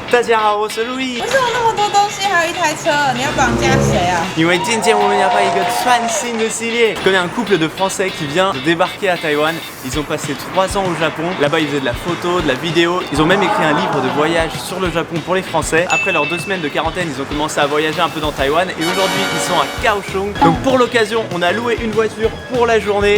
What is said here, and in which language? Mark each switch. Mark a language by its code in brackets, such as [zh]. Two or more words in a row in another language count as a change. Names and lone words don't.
[zh] 大家好，我是路易。为什么那么多东西，还有一台车？你要绑架谁啊？因为今天我们要拍一个穿新的系列。 [fr] Je connais un couple de Français qui vient de débarquer à Taïwan. Ils ont passé 3 ans au Japon. Là-bas, ils faisaient de la photo, de la vidéo. Ils ont même écrit un livre de voyage sur le Japon pour les Français. Après leurs 2 semaines de quarantaine, ils ont commencé à voyager un peu dans Taïwan. Et aujourd'hui, ils sont à Kaohsiung. Donc pour l'occasion, on a loué une voiture pour la journée.